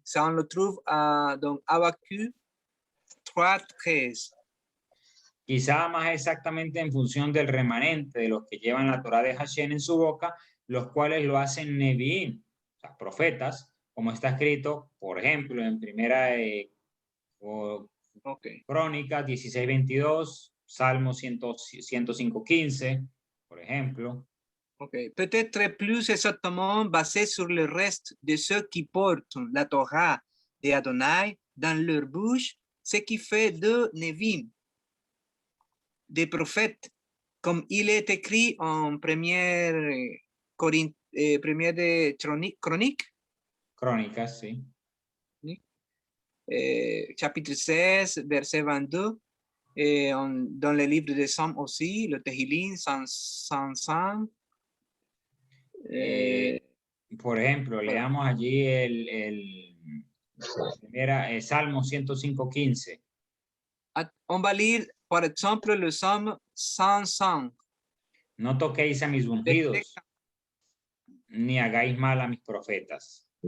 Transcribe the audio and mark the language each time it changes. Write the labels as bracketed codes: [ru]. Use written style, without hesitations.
[fr] Ça, on le trouve dans Habacuc 3:13. [es] Quizá más exactamente en función del remanente de los que llevan la Torá de Hashem en su boca, los cuales lo hacen Nevi'im, o sea, profetas, como está escrito, por ejemplo, en primera Crónicas 16:22, Salmo 105:15, por ejemplo. Okay. [fr] Peut-être plus exactement basé sur le reste de ceux qui portent la Torah de Adonai dans leur bouche, ce qui fait de Nevi'im des prophètes, comme il est écrit en première de Chronique. [es] Crónicas, sí. [fr] Chapitre 16, verset 22. Dans le livre de Psaumes aussi, le Tehillim 105. [es] Por ejemplo, leamos allí el Salmo 105:15. [fr] On va lire, par exemple, le psaume 105. [es] No toquéis a mis ungidos, ni hagáis mal a mis profetas.